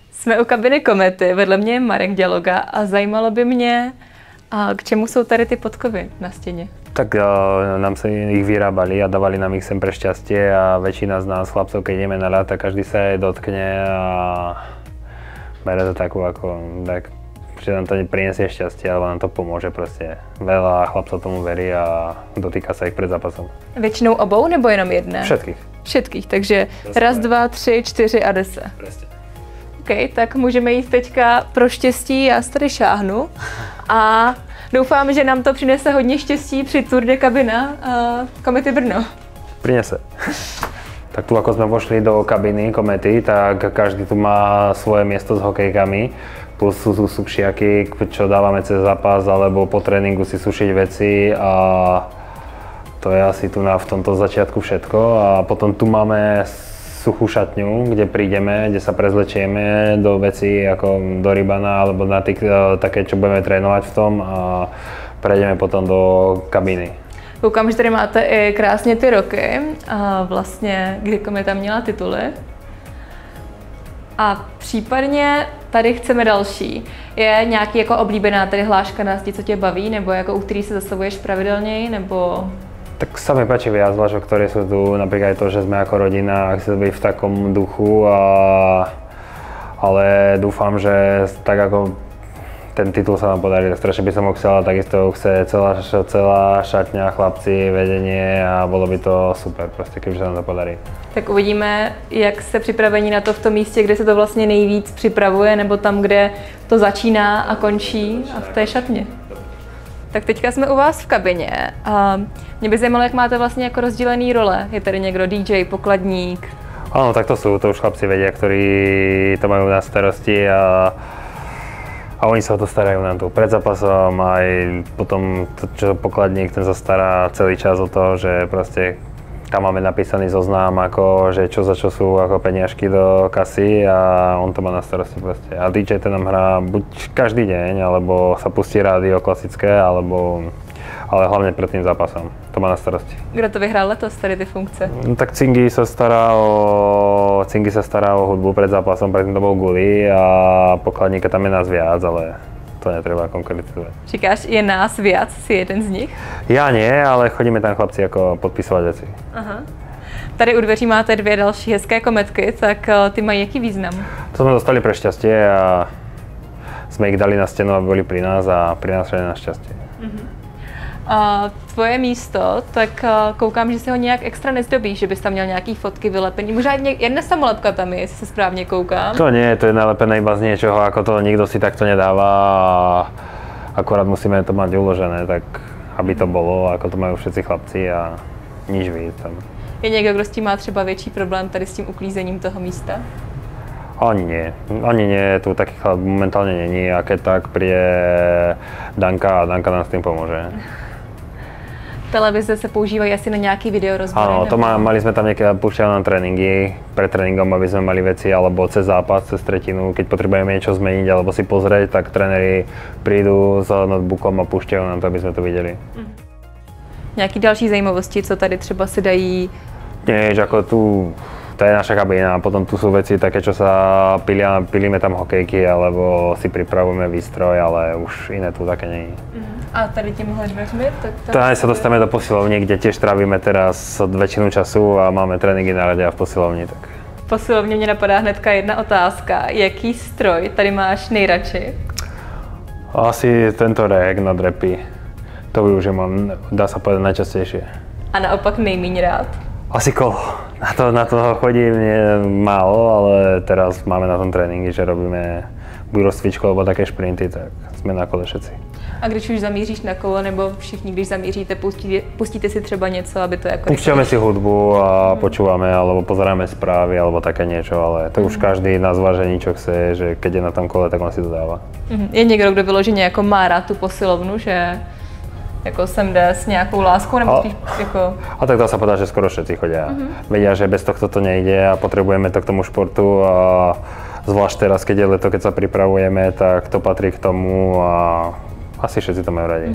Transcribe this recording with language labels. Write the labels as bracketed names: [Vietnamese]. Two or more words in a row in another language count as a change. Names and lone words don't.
[Czech] Jsme u kabiny Komety, vedle mě je Marek Děloga a zajímalo by mě, k čemu jsou tady ty podkovy na stěně? [Slovak] Tak nám sa ich vyrábali a dávali nám ich sem pre šťastie a väčšina z nás chlapcov, keď ideme na ľad, tak každý sa jej dotkne a bere to takú ako, tak, že nám to prinesie šťastie, alebo nám to pomôže proste. Veľa chlapcov tomu verí a dotýka sa ich pred zápasom. [Czech] Většinou obou nebo jenom jedné? [Slovak] Všetkých. Všetkých, takže raz, dva, [Czech] tři, čtyři [Slovak] a 10. Presne. [Czech] OK, tak můžeme jít teďka pro štěstí, já se tady šáhnu a doufám, že nám to přinese hodně štěstí při Tour de Kabina Komety Brno. [Slovak] Prinese. Tak tu ako sme vošli do kabiny Komety, tak každý tu má svoje miesto s hokejkami. Plus sú tu sušiaky, čo dávame cez zápas, alebo po tréningu si sušiť veci a to je asi tu v tomto začiatku všetko. A potom tu máme suchú šatňu, kde prídeme, kde sa prezlečieme do vecí ako do rybana alebo na také, čo budeme trénovať v tom a prejdeme potom do kabiny. [Czech] Koukám, že tady máte i krásně ty roky, a vlastně kdy Kometa měla tituly. A případně tady chceme další. Je nějaký jako oblíbená tady hláška na zdi, co tě baví, nebo jako u který se zastavuješ pravidelněji, nebo... [Slovak] Tak sa mi páči viac hlášok, ktoré sú tu, napríklad aj to, že sme ako rodina a chce byť v takom duchu, ale dúfam, že tak ako ten titul sa nám podarí, tak strašne by som ho chcela, takisto chce celá šatňa, chlapci, vedenie a bolo by to super, proste, kebyže sa nám to podarí. [Czech] Tak uvidíme, jak jste připraveni na to v tom místě, kde se to vlastně nejvíc připravuje, nebo tam, kde to začíná a končí a v té šatně. Tak teďka jsme u vás v kabině a mě by zajímalo, jak máte vlastně jako rozdělený role. Je tady někdo DJ, pokladník? [Slovak] Áno, tak to už chlapci vedia, ktorí to majú na starosti a oni sa o to starajú nám tu pred zápasom, aj potom čo pokladník, ten sa stará celý čas o to, že proste tam máme napísaný zoznam, ako, že čo za čo sú ako peniažky do kasy a on to má na starosti proste. A DJ ten nám hrá buď každý deň, alebo sa pustí rádio klasické, ale hlavne pred tým zápasom. To má na starosti. [Czech] Kdo to vyhrál letos, tady ty funkce? [Slovak] No, tak Cingy sa stará o hudbu pred zápasom, predtým to bol Guli a pokladníka tam je nás viac, ale to netreba konkretizovať. [Czech] Říkáš, je nás viac, si jeden z nich? [Slovak] Ja nie, ale chodíme tam chlapci ako podpisovať veci. Aha. [Czech] Tady u dveří máte dvě další hezké kometky, tak ty mají jaký význam? [Slovak] To sme dostali pre šťastie a sme ich dali na stenu, aby boli pri nás a prinášali na šťastie. [Czech] Tvoje místo, tak koukám, že si ho nějak extra nezdobíš, že bys tam měl nějaký fotky vylepený. Možná jedna samolepka tam je, jestli se správně koukám. [Slovak] To nie, to je nalepené iba z niečoho, ako to nikto si takto nedáva a akorát musíme to mať uložené, tak aby to bolo, ako to majú všetci chlapci a nič víc tam. [Czech] Je někdo, kdo s tím má třeba větší problém tady s tím uklízením toho místa? [Slovak] Ani nie, tu taký chlap momentálne není a keď tak príde Danka a Danka nám s tým pomôže. [Czech] Televize se používají asi na nějaký videorozbory? [Slovak] Áno, to mali sme tam niekedy, púšťali nám tréningy, pred tréningom, aby sme mali veci, alebo cez zápas, cez tretinu, keď potrebujeme niečo zmeniť alebo si pozrieť, tak tréneri prídu s notebookom a púšťajú nám to, aby sme to videli. [Czech] Nějaký další zajímavosti, co tady třeba si dají? [Slovak] Nie, že ako tu, to je naša kabína a potom tu sú veci také, čo sa pilíme tam hokejky, alebo si pripravujeme výstroj, ale už iné tu také nie je. [Czech] A tady tímhle dveřmi? [Slovak] Tady sa dostaneme do posilovny, kde tiež trávime teraz väčšinu času a máme tréninky na rade a v posilovni. Tak. [Czech] V posilovně mě napadá hnedka jedna otázka. Jaký stroj tady máš nejradši? [Slovak] Asi tento rek na drepy. To využívam, dá sa povedať, najčastejšie. [Czech] A naopak nejméně rád? [Slovak] Asi kolo. Na to chodím málo, ale teraz máme na tom tréninky, že robíme buď rozcvičku alebo také šprinty, tak sme na kole všetci. [Czech] A když už zamíříš na kolo, nebo všichni, když zamíříte, pustíte si třeba něco, aby to jako... [Slovak] Púšťame si hudbu a počúvame, alebo pozeráme správy, alebo také niečo, ale to už každý na zvážení, čo chce, že keď je na tom kole, tak on si to dáva. [Czech] Je někdo, kdo vyloženě jako má rád tu posilovnu, že jako sem jde s nějakou láskou, nebo spíš jako... [Slovak] A tak dá sa povedať, že skoro všetci chodia. Vedia, že bez tohto to nejde a potrebujeme to k tomu športu a zvlášť teraz, keď je leto, keď sa pripravujeme, tak to patrí k tomu a asi všetci to majú radi.